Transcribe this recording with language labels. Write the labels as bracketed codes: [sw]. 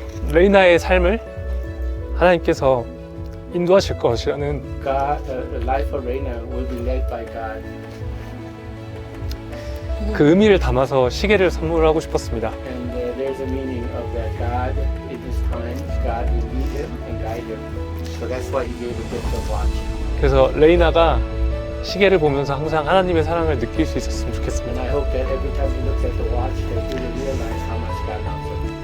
[ko] 레이나의 삶을 하나님께서 인도하실 것이라는 [en] God, the life of Reina will be led by God. [ko] 그 의미를 담아서 시계를 선물하고 싶었습니다. [en] And there's a meaning of that. God, in this time, God will lead him and guide him. So that's why he gave the gift of watch. [ko] 그래서 레이나가 시계를 보면서 항상 하나님의 사랑을 느낄 수 있었으면 [en] And [ko] 좋겠습니다. [en] I hope that every time he looks at the watch, that he will realize how much God loves him.